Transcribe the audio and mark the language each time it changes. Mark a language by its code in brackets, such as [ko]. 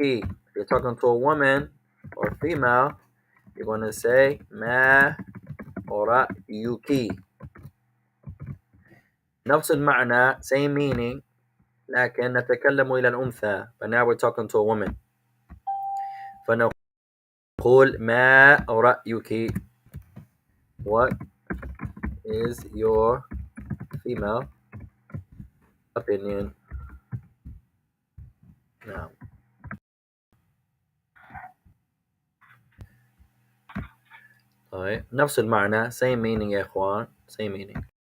[en] If you're talking to a woman or female, you're going to say [ar] ما رأيك. نفس المعنى, [en] same meaning, [ar] لكن نتكلم إلى الأنثى. [en] But now we're talking to a woman. [ar] فنقول ما رأيك? [en] What is your female opinion? Now, [ar] طيب, نفس المعنى, [en] same meaning [ar] يا إخوان, [en] same meaning.